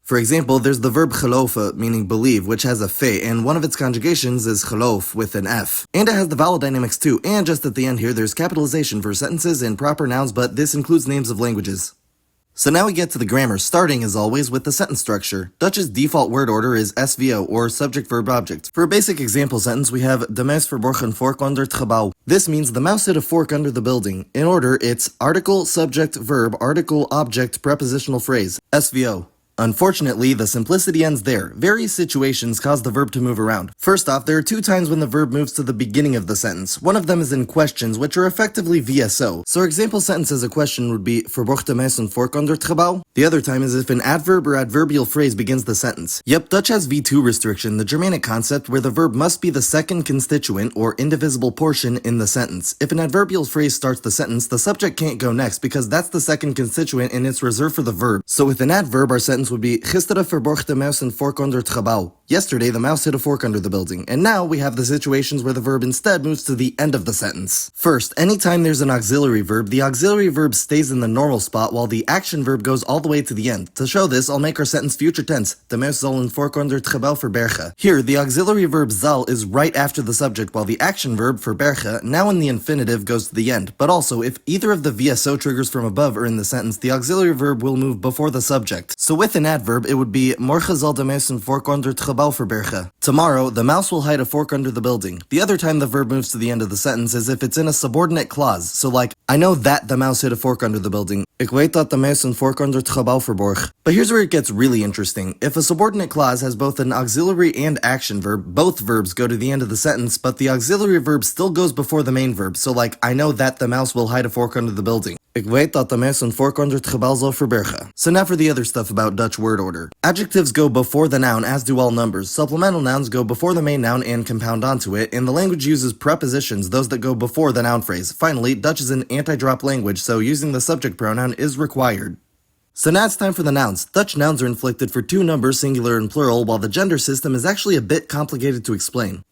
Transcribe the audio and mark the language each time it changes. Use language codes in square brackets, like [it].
[en] For example, there's the verb geloven, meaning believe, which has a f, and one of its conjugations is geloof with an f. And it has the vowel dynamics too, and just at the end here there's capitalization for sentences and proper nouns, but this includes names of languages. So now we get to the grammar, starting as always with the sentence structure. Dutch's default word order is SVO, or subject verb object. For a basic example sentence, we have [nl] de muis verborg een vork onder het gebouw. [en] This means the mouse hid a fork under the building. In order, it's article, subject, verb, article, object, prepositional phrase. SVO. Unfortunately, the simplicity ends there. Various situations cause the verb to move around. First off, there are two times when the verb moves to the beginning of the sentence. One of them is in questions, which are effectively VSO. So our example sentence as a question would be [nl] Verwacht de meis een vork onder het gebouw? [en] The other time is if an adverb or adverbial phrase begins the sentence. Yep, Dutch has V2 restriction, the Germanic concept where the verb must be the second constituent or indivisible portion in the sentence. If an adverbial phrase starts the sentence, the subject can't go next because that's the second constituent and it's reserved for the verb. So with an adverb, our sentence would be [nl] Gisteren verborg de muis een vork onder het gebouw. [en] Yesterday, the mouse hid a fork under the building. And now we have the situations where the verb instead moves to the end of the sentence. First, anytime there's an auxiliary verb, the auxiliary verb stays in the normal spot while the action verb goes all the way to the end. To show this, I'll make our sentence future tense. [nl] De muis zal een vork onder het gebouw verbergen. [en] Here, the auxiliary verb zal is right after the subject while the action verb verbergen, now in the infinitive, goes to the end. But also, if either of the VSO triggers from above are in the sentence, the auxiliary verb will move before the subject. So with an adverb, it would be [nl] Morgen zal de muis een vork onder het gebouw verbergen. [en] Tomorrow, the mouse will hide a fork under the building. The other time the verb moves to the end of the sentence is if it's in a subordinate clause. So like, I know that the mouse hid a fork under the building. [nl] Ik weet dat de muis een vork onder het gebouw verborg. [en] But here's where it gets really interesting. If a subordinate clause has both an auxiliary and action verb, both verbs go to the end of the sentence, but the auxiliary verb still goes before the main verb. So like, I know that the mouse will hide a fork under the building. [nl] Ik weet dat de muis een vork onder het gebouw zal verbergen. [en] So now for the other stuff about Dutch word order. Adjectives go before the noun, as do all numbers. Supplemental nouns go before the main noun and compound onto it, and the language uses prepositions, those that go before the noun phrase. Finally, Dutch is an anti-drop language, so using the subject pronoun is required. So now it's time for the nouns. Dutch nouns are inflected for two numbers, singular and plural, while the gender system is actually a bit complicated to explain.